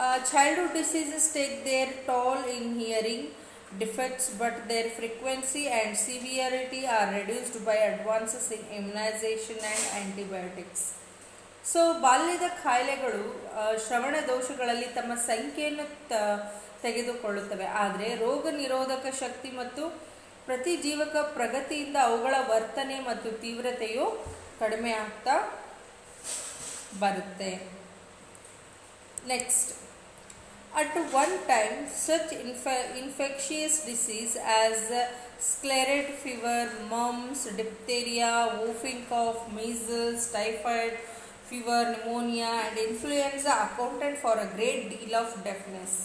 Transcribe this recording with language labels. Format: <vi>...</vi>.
<en>Childhood diseases take their toll in hearing defects, but their frequency and severity are reduced by advances in immunization and antibiotics.</en> <kn>So ಬಾಲ್ಯದ ಕಾಯಿಲೆಗಳು ಶ್ರವಣ ದೋಷಗಳಲ್ಲಿ ತಮ್ಮ ಸಂಖ್ಯೆಯನ್ನು ತೆಗೆದುಕೊಳ್ಳುತ್ತವೆ, ಆದರೆ ರೋಗ ನಿರೋಧಕ ಶಕ್ತಿ ಮತ್ತು ಪ್ರತಿಜೀವಕ ಪ್ರಗತಿಯಿಂದ ಅವುಗಳ ವರ್ತನೆ ಮತ್ತು ತೀವ್ರತೆಯು ಕಡಿಮೆ ಆಗ್ತಾ ಬರುತ್ತೆ.</kn> <en>Next, at one time, such infectious disease as scarlet fever, mumps, diphtheria, whooping cough, measles, typhoid, fever, pneumonia and influenza accounted for a great deal of deafness.</en>